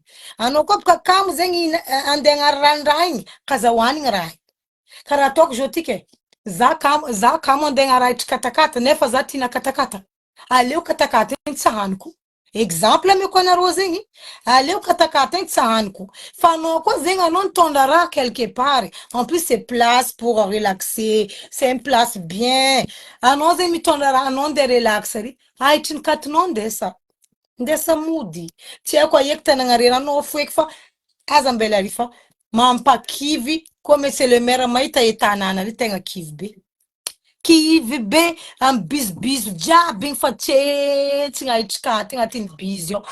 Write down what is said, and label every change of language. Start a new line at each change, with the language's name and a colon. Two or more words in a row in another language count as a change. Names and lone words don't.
Malagasy: Anao koa baka kamo zegny andegna randraha igny kazahoanigny raha. Karaha ataoko zao tiky za kamo andegna raha itrikatakata nefa za tina katakata. Aleo katakata igny tsy haniko. Exemple ameko anareo zegny, aleo katakata igny tsy haniko. Fa anao koa zegny anao nitondra raha
French: quelque part. En plus c'est place pour relaxer, c'est une place bien.
Malagasy: Anao zegny mitondra raha anao nde relax ry. Aitry ny katinao ndesa mody. Tsy haiko aieky tanagna anao foeky fa aza mbela ary fa mampakivy koa
French: monsieur le maire
Malagasy: mahita etanana ry tegna kivy be. Kivy be am bizibizo jiaby igny fa tsentsiny aitrikaty agnatin'ny bizy ao.